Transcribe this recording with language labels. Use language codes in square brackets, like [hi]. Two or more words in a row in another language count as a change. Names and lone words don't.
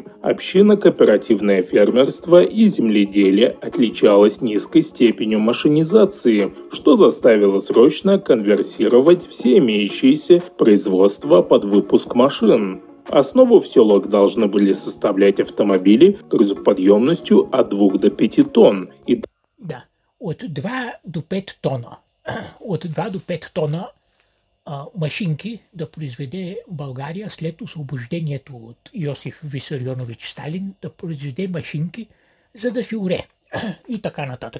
[ru] Общинно-кооперативное фермерство и земледелие отличалось низкой степенью машинизации, что заставило срочно конверсировать все имеющиеся производства под выпуск машин. Основу в селах должны были составлять автомобили грузоподъемностью от 2 до 5 тонн. [bg] Да, от 2 до 5 тона. От 2 до 5 тона машинки да произведе България след освобождението от Йосиф Висарионович Сталин, да произведе машинки, за да си оре. И така нататък.